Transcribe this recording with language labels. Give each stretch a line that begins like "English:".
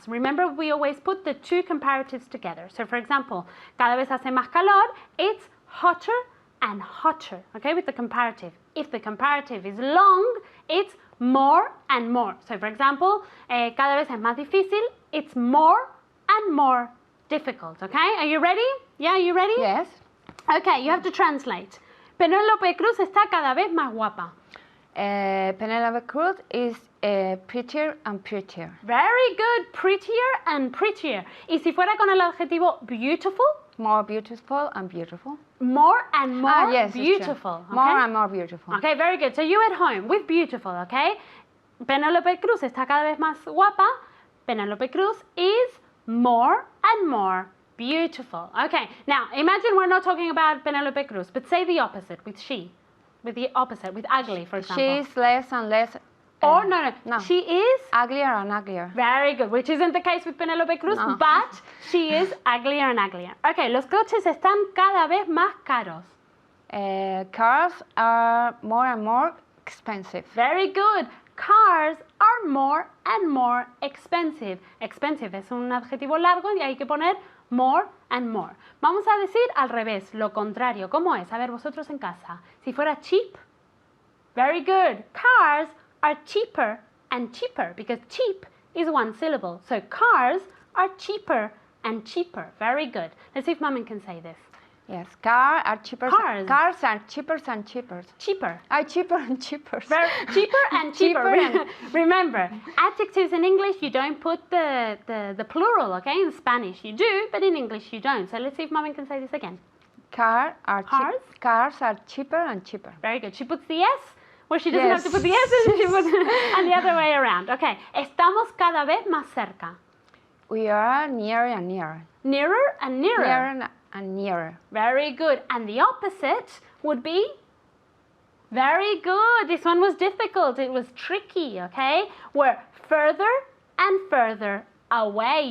English: Remember, we always put the two comparatives together. So for example,
Spanish: cada vez hace más calor,
English: it's hotter and hotter, okay, with the comparative. If the comparative is long, it's more and more. So for example,
Spanish: cada vez es más difícil,
English: it's more and more difficult, okay? Are you ready? Yeah, are you ready? Yes. Okay, you have to translate.
Spanish: Penélope Cruz está cada vez más guapa.
English: Penelope Cruz is prettier and prettier. Very good, prettier and prettier.
Spanish: Y si fuera con el adjetivo beautiful?
English: More beautiful and beautiful. More and more yes, beautiful. Okay? More and more beautiful. Okay, very good. So you at home with beautiful, okay?
Spanish: Penélope Cruz está cada vez más guapa.
English: Penélope Cruz is more and more beautiful. Okay, now imagine we're not talking about Penélope Cruz, but say the opposite with she. With the opposite, with ugly, for example. She is less and less. Or no. She is uglier and uglier. Very good, which isn't the case with Penélope Cruz, No. but she is uglier and uglier.
Spanish: Okay, los coches están cada vez más caros.
English: Cars are more and more expensive. Very good. Cars are more and more expensive.
Spanish: Expensive es un adjetivo largo y hay que poner
English: more and more.
Spanish: Vamos a decir al revés, lo contrario. ¿Cómo es? A ver, vosotros en casa. Si fuera cheap.
English: Very good. Cars are cheaper and cheaper because cheap is one syllable. So cars are cheaper and cheaper. Very good. Let's see if Mom can say this. Yes, cars are cheaper. Cars. Cars are cheaper and cheaper. Cheaper. Are cheaper and cheaper. Very, cheaper and cheaper. Cheaper Remember, adjectives in English, you don't put the plural, okay? In Spanish you do, but in English you don't. So let's see if Mom can say this again. Cars are cheaper and cheaper. Very good. She puts the S where she doesn't Yes. have to put the S, and she puts and the other way around. Okay.
Spanish: Estamos cada vez más cerca.
English: We are nearer and nearer. Nearer and nearer. Nearer and nearer. Very good. And the opposite would be? Very good. This one was difficult. It was tricky, okay? We're further and further away.